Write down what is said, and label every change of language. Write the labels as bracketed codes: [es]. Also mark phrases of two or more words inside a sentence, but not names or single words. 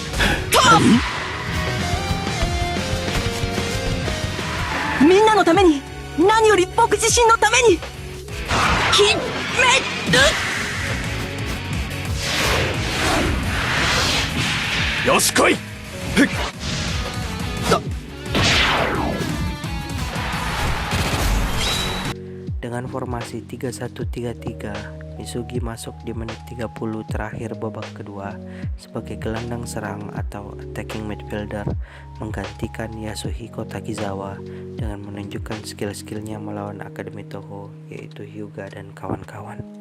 [ja] みんなのために、何より僕自身のために決める。よし来い。 [id] Dengan formasi 3-1-3-3, Misugi masuk di menit 30 terakhir babak kedua sebagai gelandang serang atau [en] attacking midfielder, [id] menggantikan Yasuhiko Takizawa dengan menunjukkan skill-skillnya melawan Akademi Toho, yaitu Hyuga dan kawan-kawan.